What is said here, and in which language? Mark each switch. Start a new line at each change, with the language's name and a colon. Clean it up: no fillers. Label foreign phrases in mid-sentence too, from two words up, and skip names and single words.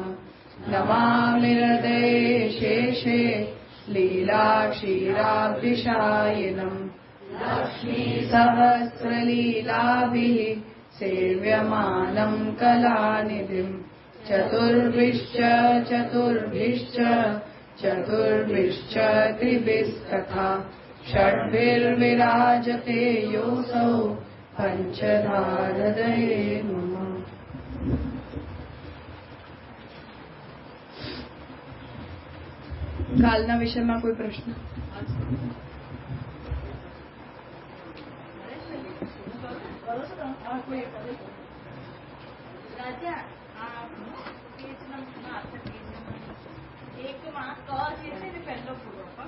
Sanskrit: नमामि हृदये शेषे लीलाक्षीराब्धिशायिनम् लक्ष्मीसहस्रलीलाभिः सेव्यमानं कलानिधिम्। चतुर्भिश्च त्रिभिस्तथा षड्भिर्विराजते योऽसौ पञ्चधा हृदये नमः।
Gujarati: કાલના વિષયમાં કોઈ પ્રશ્ન? એકમાં ક જે છે ને પહેલો પૂર્વ પક્ષ,